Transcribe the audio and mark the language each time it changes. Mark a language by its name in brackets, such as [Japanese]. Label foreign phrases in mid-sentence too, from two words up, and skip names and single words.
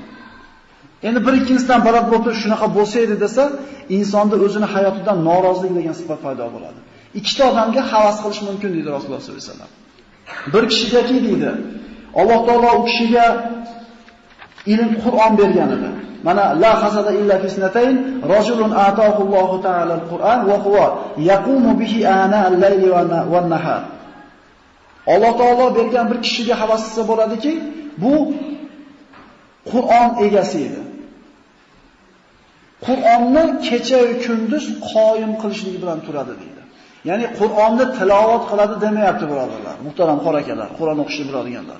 [Uzbek] Endi bir ikkinchisidan barat bo'lib shunaqa bo'lsa edi desa, insonda o'zini hayotidan norozilik degan sifat paydo bo'ladi. Ikkita odamga havas qilish mumkin deydi Rasululloh sollallohu alayhi vasallam. Bir kishigaki deydi, Alloh taolo u kishiga ilm Qur'on bergan edi. [Arabic] Mana لا حسد إلا في اثنتين رجل آتاه الله تعالى القرآن وهو يقوم به آناء الليل والنهار. [Uzbek] Alloh taolo bergan bir kishiga havas qilsa bo'ladiki, bu Qur'on egasi edi. Qur'onni kecha va kunduz qoyim qilishligi bilan turadi deydi. Ya'ni Qur'onni tilovat qiladi demayapti birodarlar, muhtaram qorakalar, Qur'on o'qishni biladiganlar.